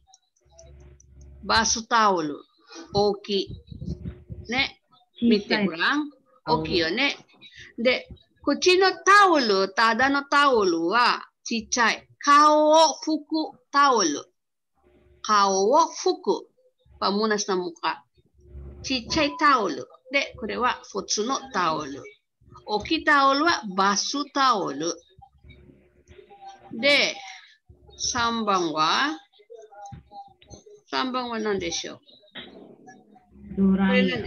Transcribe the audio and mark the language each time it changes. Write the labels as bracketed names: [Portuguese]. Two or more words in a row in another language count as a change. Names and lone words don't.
[Japanese] バスタオル、大きい。ね。見てごらん。大きいよね。で、こっちのタオル、ただのタオルはちっちゃい。顔を拭くタオル。顔を拭く。 [Filipino] pamunas na mukha。 [Japanese] ちっちゃいタオル。で、これは普通のタオル。大きいタオルはバスタオル。で、3番は何でしょう？ドライヤー。